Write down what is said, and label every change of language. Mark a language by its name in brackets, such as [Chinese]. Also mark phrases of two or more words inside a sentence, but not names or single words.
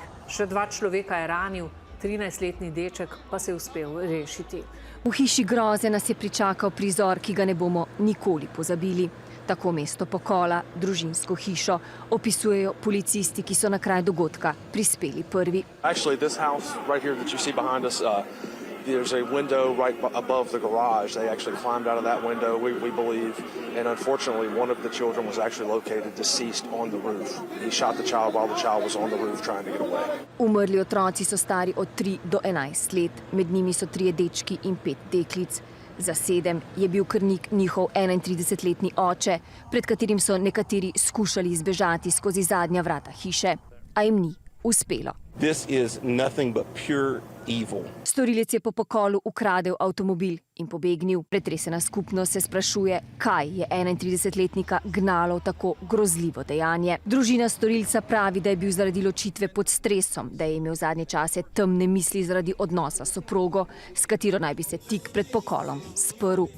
[Slovenian] Še 2 človeka je ranil, 13-letni deček pa se je uspel rešiti. V hiši groze nas je pričakal prizor, ki ga ne bomo nikoli pozabili. Tako mesto pokola, družinsko hišo, opisujejo policisti, ki so na kraj dogodka prispeli prvi. [English] There's a window right above the garage. They actually climbed out of that window, we believe, and unfortunately one of the children was actually located deceased on the roof. He shot the child while the child was on the roof trying to get away. [Slovenian] Umrli otroci so stari od 3 do 11 let, med njimi so 3 dečki in 5 deklic. Za 7 je bil krvnik njihov 31-letni oče, pred katerim so nekateri skušali izbežati skozi zadnja vrata hiše, a jim ni uspelo. [English] This is nothing but pure evil. [Slovenian] Storilec je po pokolu ukradel avtomobil in pobegnil. Pretresena skupnost se sprašuje, kaj je 31-letnika gnalo v tako grozljivo dejanje. Družina storilca pravi, da je bil zaradi ločitve pod stresom, da je imel zadnje čase temne misli zaradi odnosa s soprogo, s katero naj bi se tik pred pokolom sprl.